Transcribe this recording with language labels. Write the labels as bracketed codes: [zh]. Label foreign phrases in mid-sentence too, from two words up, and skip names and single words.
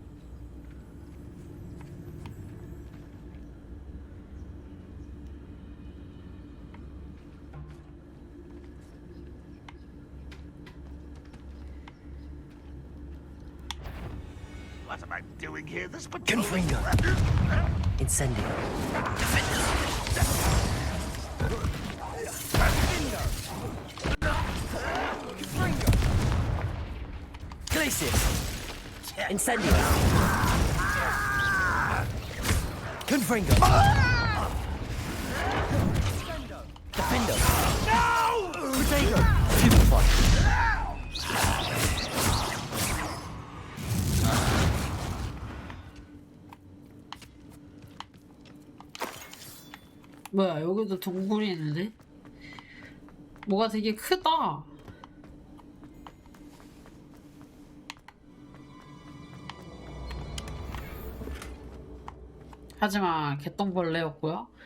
[en] What am I doing here? This [la] Confringo. Incendio. Glacius. Incendio. Confringo. Defendo. [en] No! [la] Protego. Stupefy. [ko] 뭐야, 여기도 동굴이 있는데? 뭐가 되게 크다. 하지만 개똥벌레였고요.